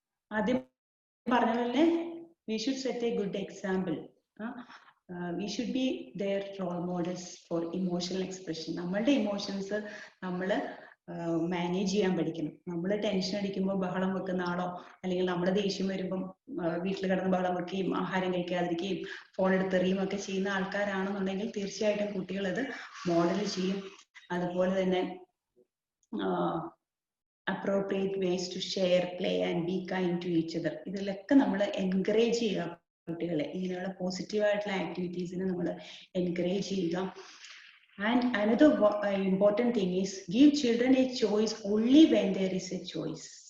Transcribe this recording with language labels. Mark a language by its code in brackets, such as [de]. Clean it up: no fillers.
[ml] ആദ്യം പറഞ്ഞ പോലെ [en] we should set a good example. We should be their role models for emotional expression. [ml] നമ്മളുടെ emotions നമ്മൾ manage ചെയ്യാൻ പഠിക്കണം. നമ്മൾ ടെൻഷൻ അടിക്കുമ്പോൾ ബഹളം വെക്കുന്ന ആളോ, അല്ലെങ്കിൽ നമ്മൾ ദേഷ്യം വരുമ്പം വീട്ടിൽ കിടന്ന് ബഹളം വെക്കുകയും ആഹാരം കഴിക്കാതിരിക്കുകയും ഫോൺ എടുത്തെറിയും ഒക്കെ ചെയ്യുന്ന ആൾക്കാരാണെന്നുണ്ടെങ്കിൽ തീർച്ചയായിട്ടും കുട്ടികൾ അത് മോഡൽ ചെയ്യും. അതുപോലെ തന്നെ [en] appropriate ways to share, play and be kind to each other. [ml] ഇതിലൊക്കെ നമ്മൾ എൻകറേജ് ചെയ്യുക കുട്ടികളെ. ഇങ്ങനെയുള്ള പോസിറ്റീവ് ആയിട്ടുള്ള ആക്ടിവിറ്റീസിനെ നമ്മൾ എൻകറേജ് ചെയ്യുക. [en] And another important thing is give children a choice only when there is a choice.